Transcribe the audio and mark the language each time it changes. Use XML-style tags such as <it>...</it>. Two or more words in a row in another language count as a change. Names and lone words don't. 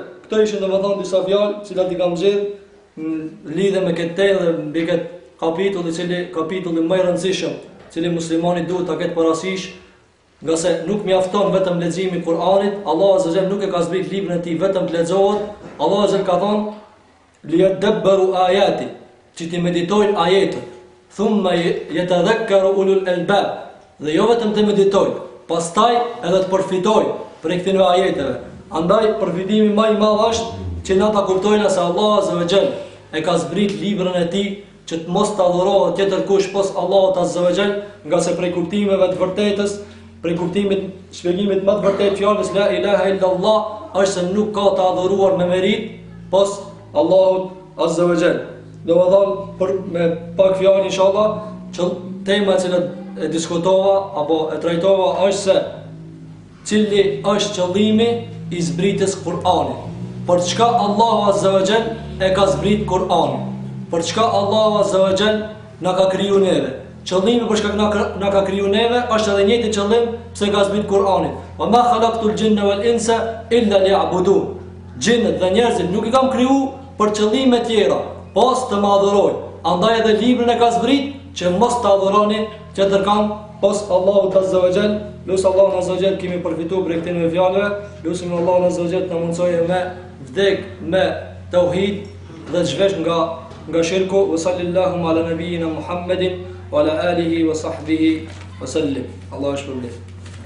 <sq>Këto ishin domethënë disa fjalë, të cilat i kam gjetë në lidhje me këtë temë dhe mbi këtë kapitulli më i rëndësishëm, cili muslimani duhet ta ketë parasysh, nga se nuk mjafton vetëm leximi i Kur'anit. Allah</sq> <ar>عز وجل</ar> <sq>nuk e ka zbrit librin e tij vetëm të lexohet. Allah azza ka thonë</sq> <ar>ليدبروا آياته,</ar> <sq>që ti meditojnë ajetet,</sq> <ar>ثم يتذكر أولو الألباب,</ar> <sq>dhe jo vetëm të meditojnë, pastaj edhe të përfitojnë prej këtyre ajeteve. Andaj përfitimi më i madh është që na ta kuptojnë se Allah</sq> <ar>عز وجل</ar> <sq>e ka zbrit librin e tij që të mos të adhurohet tjetër kush pos Allahut</sq> <ar>عز وجل,</ar> <sq>nga se prej kuptimeve të vërtetës, prej kuptimit, shpjegimit më të vërtet fjalës</sq> <ar>لا إله إلا الله,</ar> <sq>është se nuk ka të adhuruar me merit pos Allahut</sq> <ar>عز وجل.</ar> <sq>Domethënë për me pak fjalë inshallah, që tema që e diskutova apo e trajtova është se cili është qëllimi i zbritjes Kur'anit. Për çka Allahu</sq> <ar>عز وجل</ar> <sq>e ka zbrit Kur'anin? Për çka Allahu</sq> <ar>عز وجل</ar> <sq>na ka kriju neve. Qëllimi për shkak na ka kriju neve është edhe njëjti qëllim pse ka zbrit Kur'anin.</sq> <ar>وما خلقت الجن والإنس إلا ليعبدون.</ar> <sq>Gjinët dhe njerëzit nuk I kam kriju për qëllime tjera, pas të më adhuroj. Andaj edhe librin e ka zbrit që mos të adhuroni tjetër kam pas Allahut</sq> <ar>عز وجل.</ar> <sq>Lusim Allahun</sq> <ar>عز وجل</ar> <sq>kemi përfituar për këtyre fjalëve. Lusim Allahun</sq> <ar>عز وجل</ar> <sq>të na mundsojë me vdek me tauhid dhe të zhvesh nga shirku.</sq> <ar>وصلى الله على نبينا محمد وعلى آله وصحبه وسلم.</ar> <sq>Allahu shpërblet.</sq>